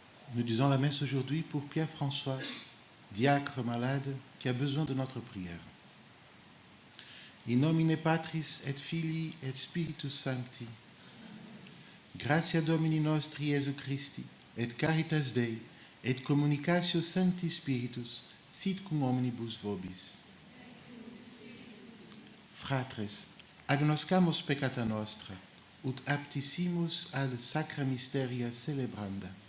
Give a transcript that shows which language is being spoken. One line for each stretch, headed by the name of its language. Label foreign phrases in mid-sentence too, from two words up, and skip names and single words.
French: Nous disons la messe aujourd'hui pour Pierre-François, diacre malade qui a besoin de notre prière.
Latin: In nomine Patris et Filii et Spiritus Sancti. Gratia Domini nostri Iesu Christi, et caritas Dei, et communicatio Sancti Spiritus, sit cum omnibus vobis. Fratres, agnoscamus peccata nostra, ut aptissimus ad sacra mysteria celebranda.